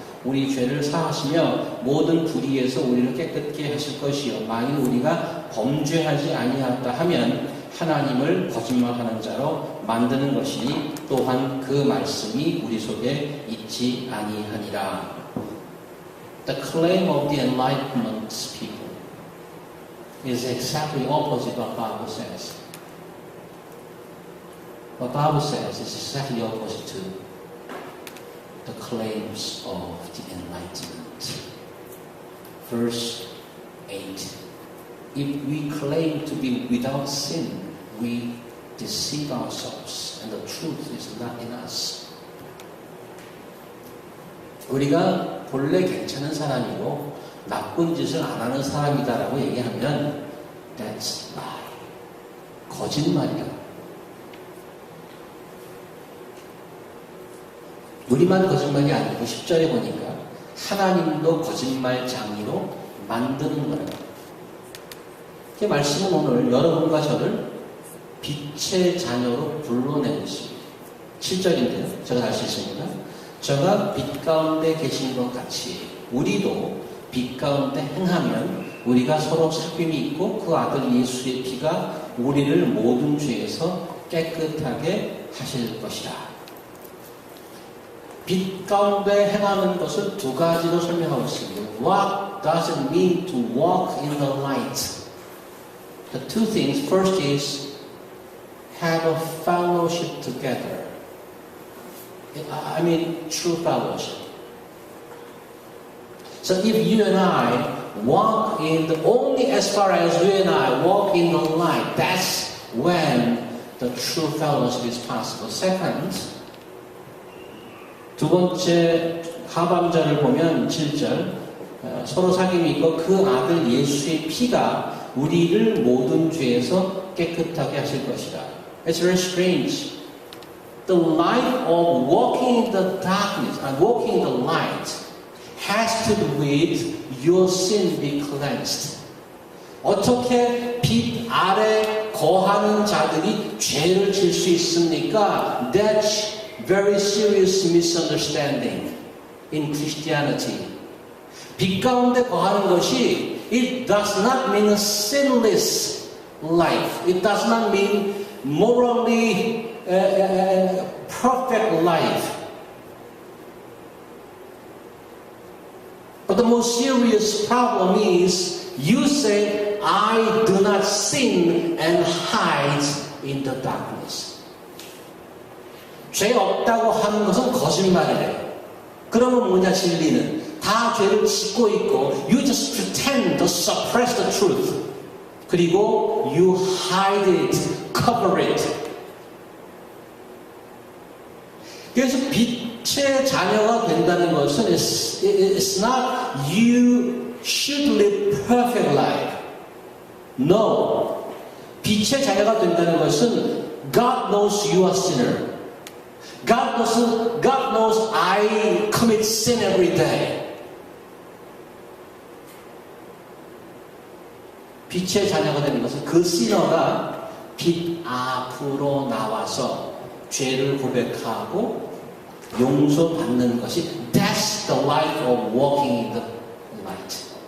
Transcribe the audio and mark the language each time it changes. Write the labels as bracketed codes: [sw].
[ko] 우리 죄를 사하시며 모든 불의에서 우리를 깨끗게 하실 것이요, 만일 우리가 범죄하지 아니하였다 하면 하나님을 거짓말하는 자로 만드는 것이니 또한 그 말씀이 우리 속에 있지 아니하니라. [en] The claim of the Enlightenment people is exactly opposite what the Bible says. What the Bible says is exactly opposite to the claims of the Enlightenment. Verse 8. If we claim to be without sin, we deceive ourselves, and the truth is not in us. [ko] 우리가 본래 괜찮은 사람이고 나쁜 짓을 안 하는 사람이다라고 얘기하면 [en] that's lie. [ko] 거짓말이야. 우리만 거짓말이 아니고 10절에 보니까 하나님도 거짓말장이로 만드는 거예요. 이 말씀은 오늘 여러분과 저를 빛의 자녀로 불러내고 있습니다. 7절인데요. 제가 할 수 있습니다. 저가 빛 가운데 계신 것 같이 우리도 빛 가운데 행하면 우리가 서로 사귐이 있고 그 아들 예수의 피가 우리를 모든 죄에서 깨끗하게 하실 것이다. 빛 가운데 행하는 것을 두 가지로 설명하고 있습니다. [en] What does it mean to walk in the light? The two things. First is have a fellowship together. I mean true fellowship. So if you and I walk in the, only as far as you and I walk in the light, that's when the true fellowship is possible. [ko] Second, 두 번째 하반절을 보면 7절 서로 사귐이 있고 그 아들 예수의 피가 우리를 모든 죄에서 깨끗하게 하실 것이다. [en] It's very strange. The life of walking in the darkness and walking in the light has to do with your sin be cleansed. [ko] 어떻게 빛 아래 거하는 자들이 죄를 질 수 있습니까? [en] That's very serious misunderstanding in Christianity. [ko] 빛 가운데 거하는 것이 [en] it does not mean a sinless life. It does not mean morally perfect life. But the most serious problem is you say, I do not sin and hide in the darkness. [ko] 죄 없다고 하는 것은 거짓말이래요. 그러면 뭐냐 진리는? 다 죄를 짓고 있고 [en] you just pretend to suppress the truth. [ko] 그리고 [en] you hide it, cover it. [ko] 그래서 빛의 자녀가 된다는 것은 [en] it's not you should live perfect life. No. [ko] 빛의 자녀가 된다는 것은 [en] God knows you are sinner. God knows I commit sin every day. [ko] 빛의 자녀가 되는 것은 그 시너가 빛 앞으로 나와서 죄를 고백하고 용서받는 것이 [en] That's the life of walking in the light.